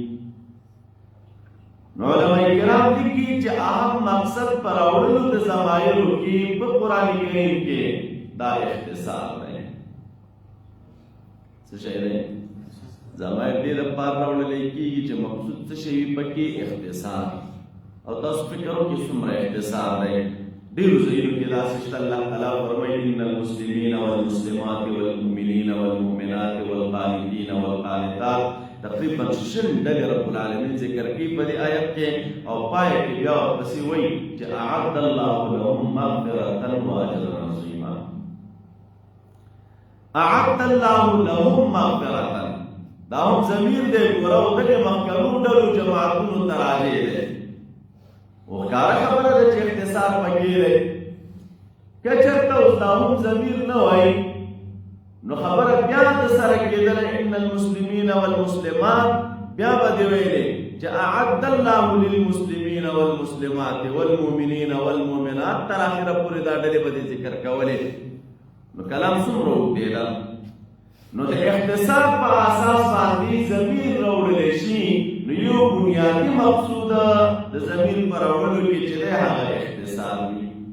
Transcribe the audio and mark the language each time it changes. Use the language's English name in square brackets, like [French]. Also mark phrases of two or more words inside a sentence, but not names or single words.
[Pashto] نو علماء کرام لیکي چې اهم مقصد په راوړلو د ضمایرو کې په قرآن کریم کې دا اختصار دی. څه شی دی؟ ضمایر دې لپاره راوړلی کېږي چې مقصود څه شی وي پکې؟ اختصار. او تاسو فکر وکړئ څومره اختصار دی. ډېرو ځایونو کې داسې شته الله تعالی فرمایي [Arabic] ان المسلمین والمسلمات والمؤمنین والمؤمنات والقانتین والقانتات [Pashto] تقریبا شل ډلې [Arabic] رب العالمین [Pashto] ذکر کوي په دې آیت کې او پای کې بیا ورپسې وایي چې [Arabic] اعد الله لهم مغفرة واجرا عظیما. اعد الله لهم مغفرة [Pashto] دا هم ضمیر دی ګوره او دغې مخکرو ډلو جماعتونو ته راجع دی. وښکاره خبره ده چې اختصار پکې دی. که چېرته اوس دا هم ضمیر نه وایي نو خبره بیا د سره کېدله [Arabic] ان المسلمین والمسلمات [Pashto] بیا به دې ویلې چې [Arabic] اعد الله للمسلمین والمسلمات والمؤمنین والمؤمنات [Pashto] تر اخره پورې دا ډلې به ذکر کولې. نو کلام څومره وګړي نو د اختصار په اساس باندې ضمیر راوړل شي. نو یو بنیادی مقصود د ضمیر پر راوړلو کې چې هغه اختصار وي.